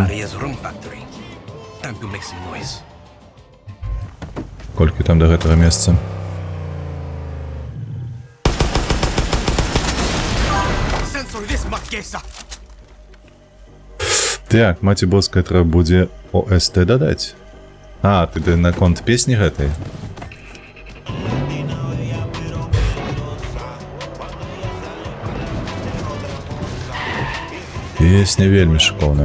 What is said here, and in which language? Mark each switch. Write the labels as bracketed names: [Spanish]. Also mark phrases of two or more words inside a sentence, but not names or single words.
[English] Maria's rum factory. Time to make some noise. [Belarusian] Колькі там до гэтага месца? [English] Censor this, Marquesa! [Belarusian] Так, маці боская, трэба будзе ОСТ дадаць. А, ты на конт песні гэтай? Песня вельмі шыкоўная.